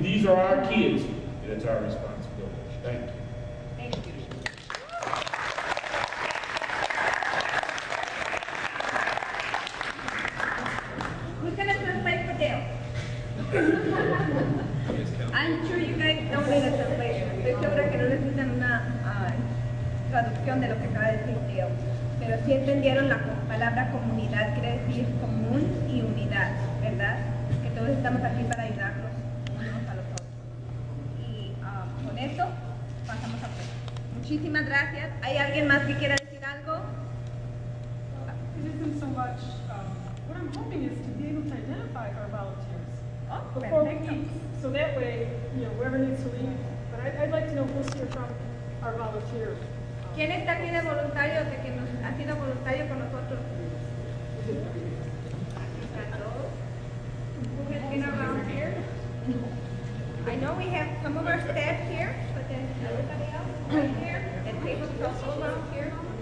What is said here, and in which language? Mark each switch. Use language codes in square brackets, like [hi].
[en] These are our kids, and it's our responsibility. Thank you. Thank you. Who's going to translate for Dale? I'm sure you guys don't need a translation. [es] Estoy segura que no necesitan una traducción de lo que acaba de decir Dale. Pero sí entendieron la palabra comunidad, quiere decir común y unidad, ¿verdad? Que todos estamos aquí para ayudarnos unos a los otros. Y con eso pasamos a preguntas. Muchísimas gracias. ¿Hay alguien más que quiera decir algo? [en] It isn't so much, what I'm hoping is to be able to identify our volunteers. Before we leave, so that way, whoever needs to leave, but I'd like to know who's here from our volunteers. [es] ¿Quién está aquí de voluntario, de que ha sido voluntario con nosotros? [en] Who has been around here? I know we have some of our staff here, but then everybody else right here, and tables also around here.